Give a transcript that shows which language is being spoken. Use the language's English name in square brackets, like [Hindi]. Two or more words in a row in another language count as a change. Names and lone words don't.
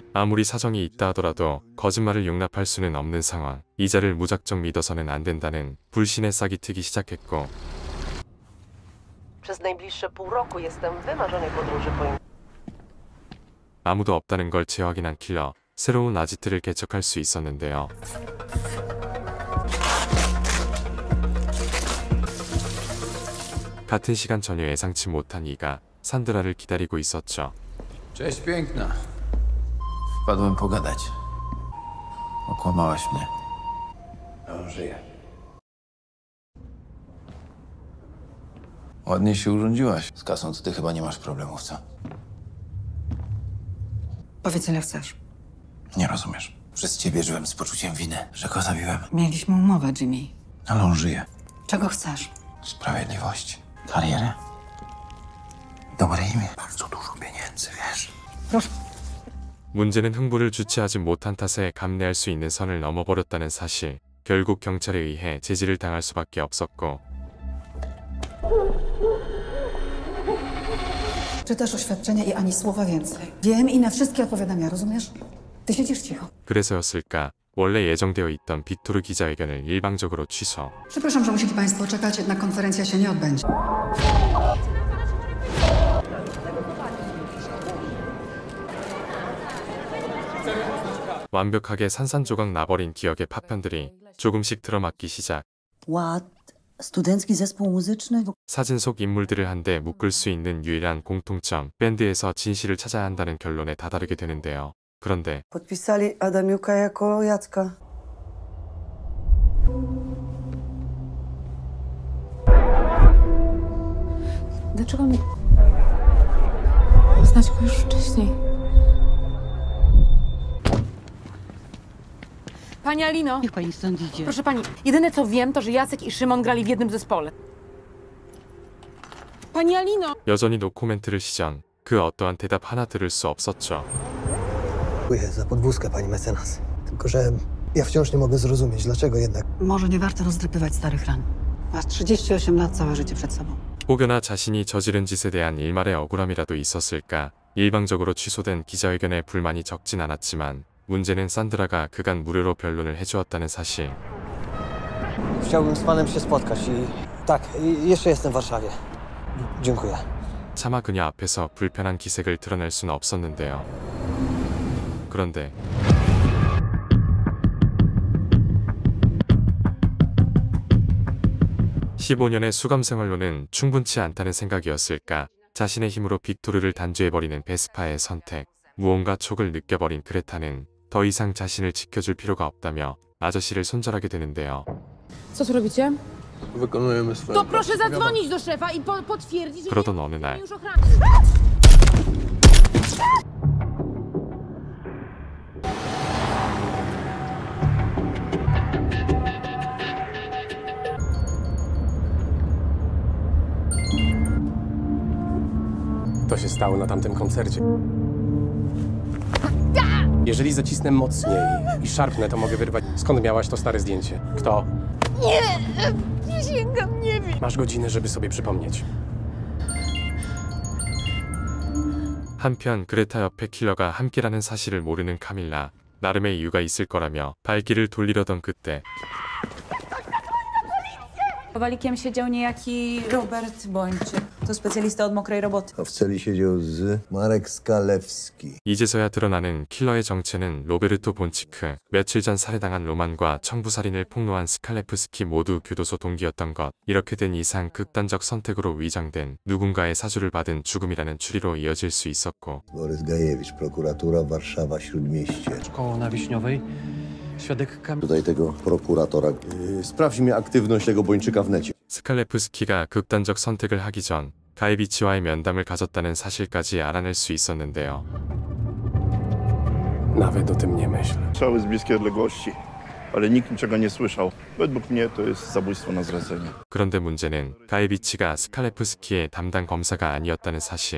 [Korean] 아무리 사정이 있다 하더라도 거짓말을 용납할 수는 없는 상황. 이자를 무작정 믿어서는 안 된다는 불신의 싹이 트기 시작했고 [Polish] Przez najbliższe pół roku jestem w wymarzonej podróży po Indonezji. [Korean] 아무도 없다는 걸 재확인한 킬러. 새로운 아지트를 개척할 수 있었는데요. 같은 시간 전혀 예상치 못한 이가 산드라를 기다리고 있었죠. [Polish] Cześć, piękna. Wpadłem pogadać. Okłamałaś mnie. On żyje. Ładnie się urządziłaś. Z kasą to ty chyba nie masz problemów, co? Powiedz, ile chcesz. Nie rozumiesz. Przez ciebie żyłem z poczuciem winy, że go zabiłem. Mieliśmy umowę, Jimmy. Ale on żyje. Czego chcesz? Sprawiedliwości. Karierę. Dobre imię. Bardzo dużo pieniędzy, wiesz. Proszę. [Korean] 문제는 흥부를 주체하지 못한 탓에 감내할 수 있는 선을 넘어버렸다는 사실. 결국 경찰에 의해 제지를 당할 수밖에 없었고 [Polish] Czytasz oświadczenia i ani słowa więcej. Wiem i na wszystkie odpowiadam ja, rozumiesz? Ty siedzisz cicho. [Korean] 그래서였을까 원래 예정되어 있던 빅토르 기자회견을 일방적으로 취소. [Polish] Przepraszam, że musieli państwo czekać, jednak konferencja się nie odbędzie. [Korean] 완벽하게 산산조각 나버린 기억의 파편들이 조금씩 들어맞기 시작. [Polish] Ład, studencki zespół muzyczny. [Korean] 사진 속 인물들을 한데 묶을 수 있는 유일한 공통점, 밴드에서 진실을 찾아야 한다는 결론에 다다르게 되는데요. 그런데 [Polish] Podpisali Adamiuka jako Jacka. Dlaczego nie... Znać go już wcześniej. Pani Alino! Niech pani stąd idzie. Proszę pani, jedyne co wiem, to że Jacek i Szymon grali w jednym zespole. Pani Alino! [Korean] 여전히 노코멘트를 시전. 그 어떠한 대답 하나 들을 수 없었죠. [Polish] Dziękuję za podwózkę, pani mecenas. Tylko że ja wciąż nie mogę zrozumieć, dlaczego jednak... Może nie warto rozdrapywać starych ran. Masz 38 lat, całe życie przed sobą. [Korean] 혹여나 자신이 저지른 짓에 대한 일말의 억울함이라도 있었을까. 일방적으로 취소된 기자회견에 불만이 적진 않았지만 문제는 산드라가 그간 무료로 변론을 해주었다는 사실. [Polish] Chciałbym z panem się spotkać i... Tak, jeszcze jestem w Warszawie. Dziękuję. [Korean] 차마 그녀 앞에서 불편한 기색을 드러낼 수는 없었는데요. 그런데 (15년의) 수감생활로는 충분치 않다는 생각이었을까. 자신의 힘으로 빅토르를 단죄해버리는 베스파의 선택. 무언가 촉을 느껴버린 그레타는 더 이상 자신을 지켜줄 필요가 없다며 아저씨를 손절하게 되는데요. [Polish] Co tu robicie? Wykonujemy swoje... To proszę zadzwonić do szefa i potwierdzić, że [Korean] 그러던 어느 날 [Polish] już ochrany. To się stało na tamtym koncercie. Jeżeli zacisnę mocniej i szarpnę, to mogę wyrwać. Skąd miałaś to stare zdjęcie? Kto? Nie sięgam, nie wiem. Masz godzinę, żeby sobie przypomnieć. [Korean] 한편 그레타 옆에 킬러가 함께라는 사실을 모르는 카밀라. 나름의 이유가 있을 거라며 발길을 돌리려던 그때 [Polish] Kowalikiem siedział niejaki Robert Bończyk. To specjalista od mokrej roboty. A w celi siedział Marek Skalewski. [Korean] 이제서야 드러나는 킬러의 정체는 로베르토 본치크. 며칠 전 살해당한 로만과 청부살인을 폭로한 스칼레프스키 모두 교도소 동기였던 것. 이렇게 된 이상 극단적 선택으로 위장된 누군가의 사주를 받은 죽음이라는 추리로 이어질 수 있었고 [Polish] Borys Gajewicz, prokuratura Warszawa Śródmieście. Szkoła na Wiśniowej. Świadek Kamil. Tutaj tego prokuratora. Sprawdźmy aktywność tego Bończyka w necie. [Korean] 스칼레프스키가 극단적 선택을 하기 전 가이비치와의 면담을 가졌다는 사실까지 알아낼 수 있었는데요. [Polish] Nawet o tym nie myśl. Strzały z bliskiej odległości, ale nikt niczego nie słyszał. Według mnie to jest zabójstwo na zlecenie. [Korean] 그런데 문제는 가이비치가 스칼레프스키의 담당 검사가 아니었다는 사실.